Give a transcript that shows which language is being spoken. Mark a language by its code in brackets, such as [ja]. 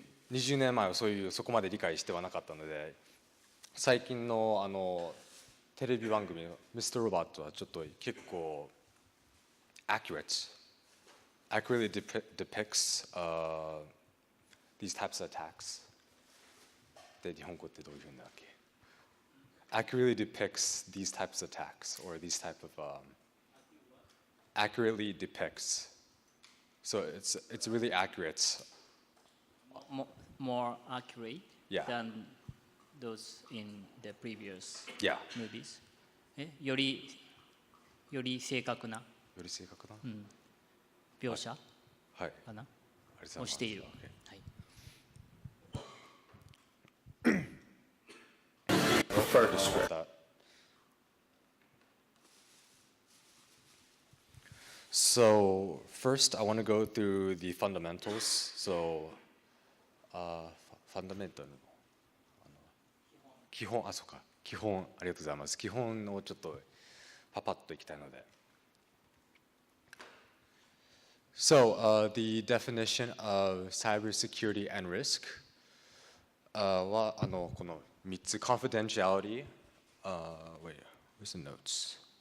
[ja] 20年前はそこまで理解してはなかったので、最近のテレビ番組の「ミスターロボット」はちょっと結構 [en] accurately depicts these types of attacks [ja] で日本語ってどういうふうなんだっけ。 [en] accurately depicts these types of attacks or these type of accurately depicts, so it's really accurate. More accurate Yeah. than those in the previous Yeah. [ja] movies. より正確なより正確な、描写はい、かな、ありがとうございます。をしている。 [en] Okay. [ja] はい。 [en] Prefer discretion. So first, I want to go through the fundamentals. So, fundamental [ja] 基本、そうか、基本、ありがとうございます。基本をちょっとパパッといきたいので。 [en] So, the definition of cybersecurity and risk [ja] はこの3つ [en] confidentiality, wait, where's the notes?